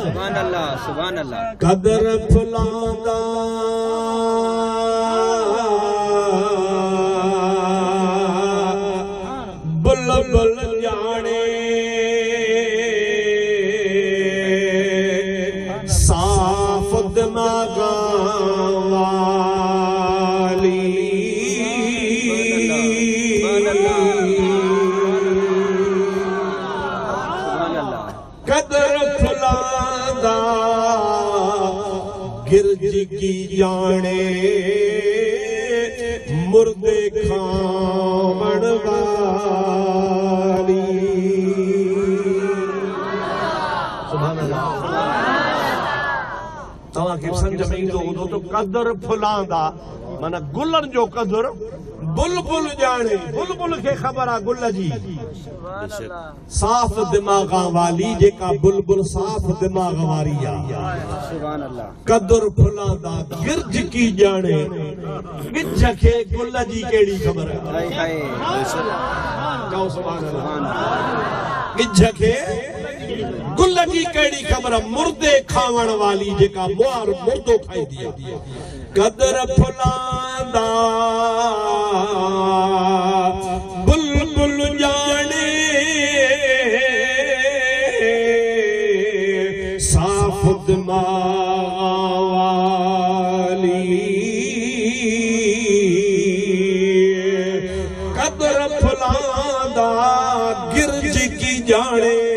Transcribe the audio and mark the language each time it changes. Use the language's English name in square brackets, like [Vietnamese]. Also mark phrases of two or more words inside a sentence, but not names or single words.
[Punjabi] ਕਦਰ ਫੁੱਲਾਂਦਾ ਬੁਲਬੁਲ ਜਾਣੇ ਸਾਫ਼ ਦਿਮਾਗ਼ਾਂ ਵਾਲੀ ਕਦਰ ਫੁੱਲਾਂਦਾ ਗਿਰਜ ਕੀ ਜਾਣੇ ਮੁਰਦੇ ਖਾਵਣ ਵਾਲੀ। [Sindhi] सुभान अल्लाह तव्हांखे सम्झ में ईंदो हूंदो त [Punjabi] ਕਦਰ ਫੁੱਲਾਂਦਾ [Sindhi] माना गुलनि जो कदर बुलबुल ॼाणे बुलबुल खे ख़बर आहे गुल जी [Punjabi] ਸਾਫ਼ ਦਿਮਾਗ਼ਾਂ ਵਾਲੀ [Sindhi] जेका बुलबुल साफ़ दिमाग़ वारी आहे। [Punjabi] ਕਦਰ ਫੁੱਲਾਂਦਾ ਗਿਰਜ ਕੀ ਜਾਣੇ [Sindhi] गिज खे गुल जी कहिड़ी ख़बर आहे। चओ सुभान अल्लाह गिज खे गुल जी कहिड़ी ख़बर [Punjabi] ਮੁਰਦੇ ਖਾਵਣ ਵਾਲੀ [Sindhi] जेका मुआर मुर्दो खाईंदी आहे [Punjabi] ਕਦਰ ਫੁੱਲਾਂਦਾ ਬੁਲਬੁਲ ਜਾਣੇ ਸਾਫ ਦਿਮਾਗ ਵਾਲੀ ਕਦਰ ਫੁੱਲਾਂਦਾ ਗਿਰਜ ਕੀ ਜਾਣੇ